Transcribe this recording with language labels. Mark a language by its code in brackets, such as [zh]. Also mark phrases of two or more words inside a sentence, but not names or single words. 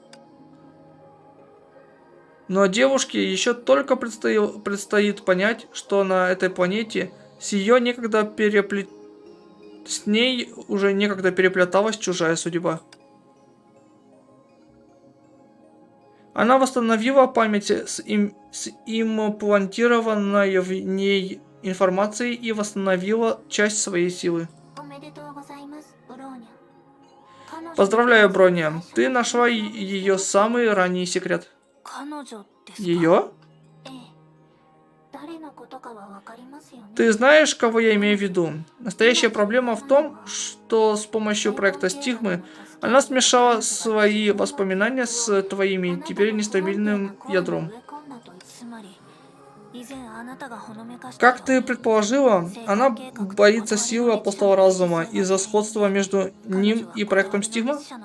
[ru] Но девушке еще только предстоит понять, что на этой планете с ней уже некогда переплеталась чужая судьба. Она восстановила память с имплантированной в ней информацией и восстановила часть своей силы. [ja] おめでとうございます、ブローニャ。彼女 [ru] Поздравляю, Броня, ты нашла ее самый ранний секрет. [ja] 彼女ですか？ [ru] Ее? [ja] ええ。誰のことかはわかりますよね。 [ru] Ты знаешь, кого я имею в виду? Настоящая проблема в том, что с помощью проекта Стигмы она смешала свои воспоминания с твоими теперь нестабильным ядром. Как ты предположила, она боится силы Апостола Разума из-за сходства между ним и проектом Стигма?